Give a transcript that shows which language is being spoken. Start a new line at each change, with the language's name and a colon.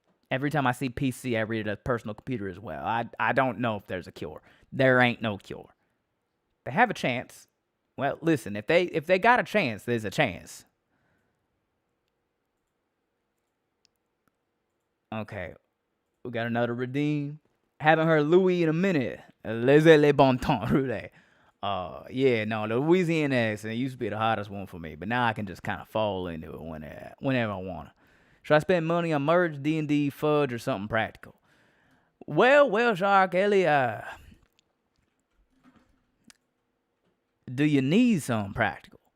English: Every time I see PC, I read it as personal computer as well. I don't know if there's a cure. There ain't no cure. They have a chance. Well, listen, if they got a chance, there's a chance. Okay, we got another redeem. Haven't heard Louis in a minute.
French: Laissez les bon temps, roulé.
English: Yeah, no, the Louisiana accent used to be the hottest one for me, but now I can just kind of fall into it whenever I want to. Should I spend money on merch, D&D, fudge, or something practical? Well, Shark Ellie, do you need something practical?